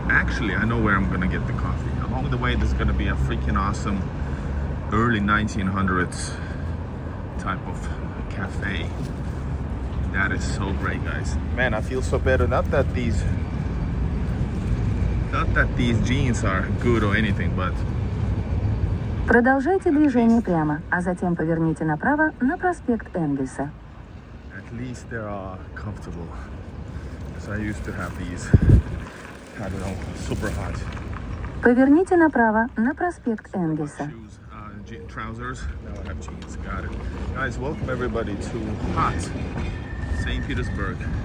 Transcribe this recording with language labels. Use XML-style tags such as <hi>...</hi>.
<en>Actually, I know where I'm gonna get the coffee. Along the way, there's gonna be a freaking awesome early 1900s type of cafe. That is so great, guys. Man, I feel so better. Not that these jeans are good or anything, but</en> <ru>Продолжайте движение прямо, а затем поверните направо на проспект Энгельса.</ru> <en>at least they are comfortable. Because I used to have these, I don't know, super hot</en> <ru>Поверните направо на проспект Энгельса.</ru> <en>shoes, trousers. Now I have jeans. Got it. Guys, welcome everybody to hot St. Petersburg.</en>